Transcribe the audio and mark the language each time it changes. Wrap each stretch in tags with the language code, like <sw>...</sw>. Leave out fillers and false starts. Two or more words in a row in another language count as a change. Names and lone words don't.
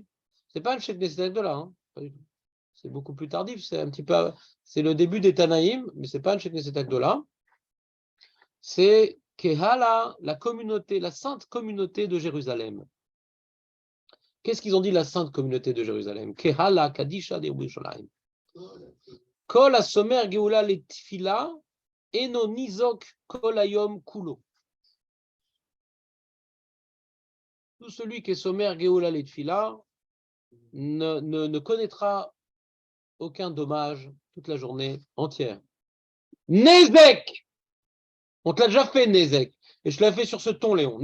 <fr>C'est pas le chef des Agdola, hein, pas du tout. C'est beaucoup plus tardif, c'est un petit peu, c'est le début des Tanaïm, mais c'est pas le chef des Agdola. C'est Kehala, la communauté, la sainte communauté de Jérusalem. Qu'est-ce qu'ils ont dit, la sainte communauté de Jérusalem?</fr> <he>קהלא קדישא de Yerushalayim. כל הסומך גאולה לתפילה אינו ניזוק כל היום כולו.</he> <fr>Tout celui qui est sommaire</fr> <he>גאולה לתפילה</he> <fr>ne connaîtra aucun dommage toute la journée entière. Nezek! On te l'a déjà fait, Nezek. Et je te l'ai fait sur ce ton, Léon.</fr>